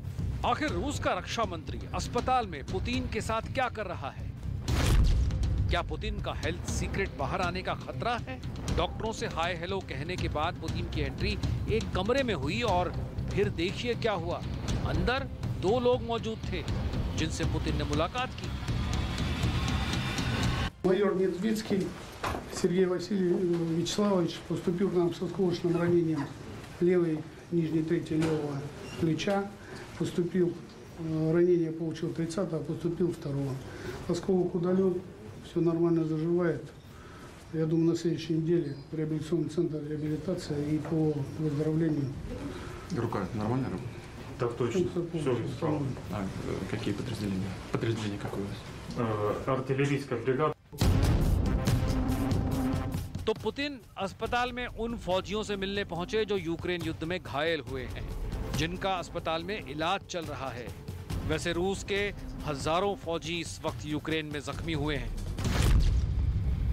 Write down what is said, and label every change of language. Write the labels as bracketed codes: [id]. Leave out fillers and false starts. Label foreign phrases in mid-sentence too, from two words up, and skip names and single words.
[hi] आखिर रूस का रक्षा मंत्री अस्पताल में पुतिन के साथ क्या कर रहा है? क्या पुतिन का [en] health secret [hi] बाहर आने का खतरा है? डॉक्टरों से [en] hi hello [hi] कहने के बाद पुतिन की एंट्री एक कमरे में हुई और फिर देखिए क्या हुआ। अंदर 2 लोग मौजूद थे जिनसे पुतिन ने मुलाकात की। [ru] Майор Недвицкий Сергей Вячеславович поступил к нам с осколочным ранением левой нижней трети левого плеча. Поступил, ранение получил 30-го, поступил 2-го. Осколок удален, все нормально заживает. Я думаю, на следующей неделе в реабилитационный центр реабилитация и по выздоровлению. Рука нормально работает? Так точно. Все стало. Какие подразделения? Подразделения какое у вас? Артиллерийская бригада. [hi] तो पुतिन अस्पताल में उन फौजियों से मिलने पहुंचे जो यूक्रेन युद्ध में घायल हुए हैं, जिनका अस्पताल में इलाज चल रहा है। वैसे रूस के हजारों फौजी इस वक्त यूक्रेन में जख्मी हुए हैं।